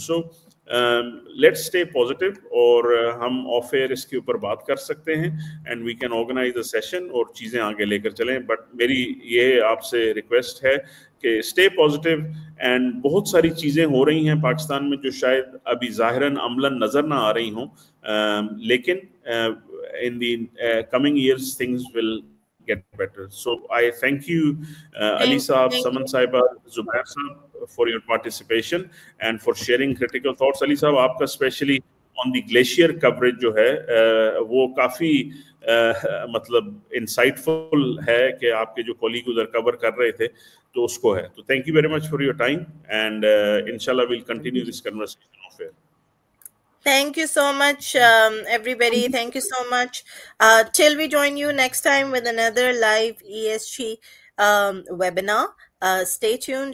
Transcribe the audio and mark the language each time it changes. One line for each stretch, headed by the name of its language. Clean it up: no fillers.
English: so let's stay positive,
Urdu: اور ہم of year اس کے اوپر بات کر سکتے ہیں,
English: and we can organise a session
Urdu: اور چیزیں آگے لے کر چلیں. بٹ میری یہ آپ سے ریکویسٹ ہے کہ
English: Stay positive.
Urdu: اینڈ بہت ساری چیزیں ہو رہی ہیں پاکستان میں جو شاید ابھی ظاہراً عملاً نظر نہ آ رہی ہوں, لیکن
English: in the coming years things will get better. So I thank you Ali Saab, Saman Saiba, Zubair Saab for your participation and for sharing critical thoughts.
Urdu: Ali Saab, آپ کا
English: especially on the glacier coverage
Urdu: جو ہے وہ کافی مطلب انسائٹفل ہے کہ آپ کے جو کولیگ ادھر کور کر رہے تھے تو اس کو ہے.
English: تو thank you very much for your time, and inshallah we'll continue this conversation off air. Thank you so much, everybody. Thank you so much. Till we join you next time with another live ESG webinar. Stay tuned.